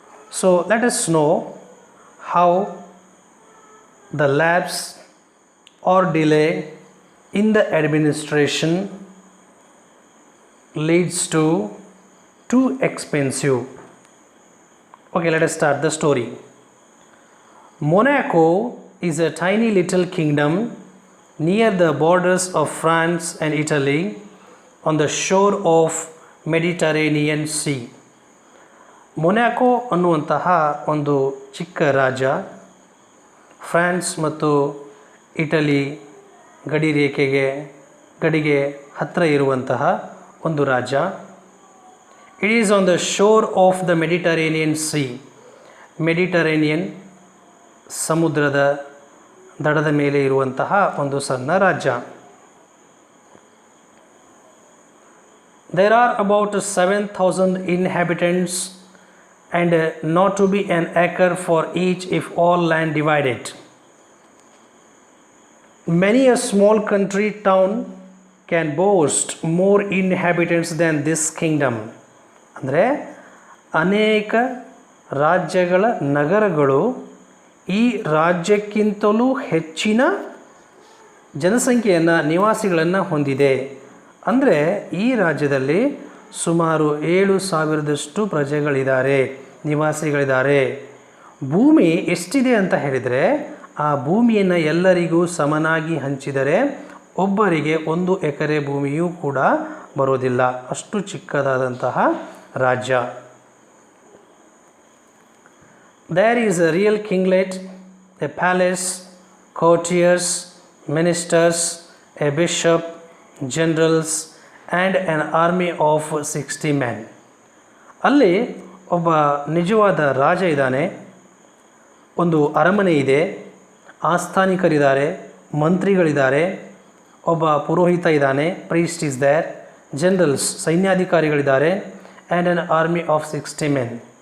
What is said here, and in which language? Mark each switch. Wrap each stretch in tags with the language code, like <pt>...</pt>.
<en>So let us know how the lapse or delay in the administration leads to too expensive. Okay, let us start the story. Monaco is a tiny little kingdom near the borders of France and Italy on the shore of Mediterranean Sea.</en> <kn>ಮೊನ್ಯಾಕೋ ಅನ್ನುವಂತಹ ಒಂದು ಚಿಕ್ಕ ರಾಜ್ಯ, France ಮತ್ತು Italy ಗಡಿಗೆ ಹತ್ತಿರ ಇರುವಂತಹ ಒಂದು ರಾಜ್ಯ.</kn> <en>It is on the shore of the Mediterranean sea.</en> <kn>Mediterranean ಸಮುದ್ರದ ದಡದ ಮೇಲೆ ಇರುವಂತಹ ಒಂದು ಸಣ್ಣ ರಾಜ್ಯ.</kn> <en>There are about 7,000 inhabitants and not to be an acre for each if all land divided. Many a small country town can boast more inhabitants than this kingdom.</en> <kn>ಅಂದರೆ ಅನೇಕ ರಾಜ್ಯಗಳ ನಗರಗಳು ಈ ರಾಜ್ಯಕ್ಕಿಂತಲೂ ಹೆಚ್ಚಿನ ಜನಸಂಖ್ಯೆಯನ್ನು, ನಿವಾಸಿಗಳನ್ನು ಹೊಂದಿದೆ. ಅಂದರೆ ಈ ರಾಜ್ಯದಲ್ಲಿ ಸುಮಾರು 7,000ದಷ್ಟು ಪ್ರಜೆಗಳಿದ್ದಾರೆ, ನಿವಾಸಿಗಳಿದ್ದಾರೆ. ಭೂಮಿ ಎಷ್ಟಿದೆ ಅಂತ ಹೇಳಿದರೆ, ಆ ಭೂಮಿಯನ್ನು ಎಲ್ಲರಿಗೂ ಸಮನಾಗಿ ಹಂಚಿದರೆ ಒಬ್ಬರಿಗೆ 1 ಎಕರೆ ಭೂಮಿಯೂ ಕೂಡ ಬರೋದಿಲ್ಲ. ಅಷ್ಟು ಚಿಕ್ಕದಾದಂತಹ ರಾಜ್ಯ.</kn> <en>There is a real kinglet, a palace, courtiers, ministers, a bishop, generals and an army of 60 men.</en> <kn>ಅಲ್ಲಿ ಒಬ್ಬ ನಿಜವಾದ ರಾಜ ಇದ್ದಾನೆ, ಒಂದು ಅರಮನೆ ಇದೆ, ಆಸ್ಥಾನಿಕರಿದ್ದಾರೆ, ಮಂತ್ರಿಗಳಿದ್ದಾರೆ, ಒಬ್ಬ ಪುರೋಹಿತ ಇದ್ದಾನೆ,</kn> <en>priest is there,</en> <kn>generals ಸೈನ್ಯಾಧಿಕಾರಿಗಳಿದ್ದಾರೆ,</kn> <en>And an army of 60 men.</en>